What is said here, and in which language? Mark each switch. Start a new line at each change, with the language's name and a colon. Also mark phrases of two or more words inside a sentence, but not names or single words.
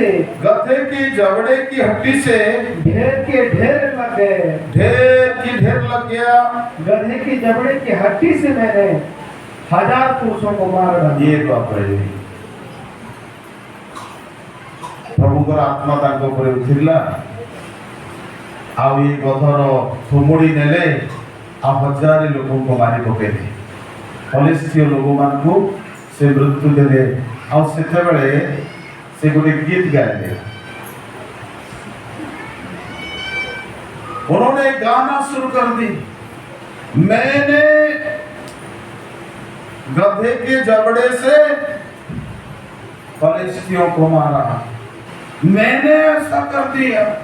Hindi: गधे की जबड़े की हड्डी से ढेर के ढेर लग गए। ढेर की ढेर लग गया। गधे की जबड़े की हड्डी से मैंने 1000 पुरुषों को मार डाला। ये बात है
Odia: प्रभुଙ୍କର आत्मा ତାଙ୍କ ଉପରେ ଉଠିଲା ଆଉ ଏ ଗଧର ଥୁମୁଡ଼ି ନେଲେ ଆଉ ହଜାରେ ଲୋକଙ୍କୁ ମାରି ପକେଇଲେ ଫଲିସ୍ତୀୟ ଲୋକମାନଙ୍କୁ ସେ ମୃତ୍ୟୁ ଦେଲେ ଆଉ ସେତେବେଳେ ସେ ଗୋଟେ ଗୀତ ଗାଇଲେ।
Hindi: उन्होंने गाना शुरू कर दी मैंने गधे के जबड़े से फलिस्तियों को मारा मैंने ऐसा कर दिया।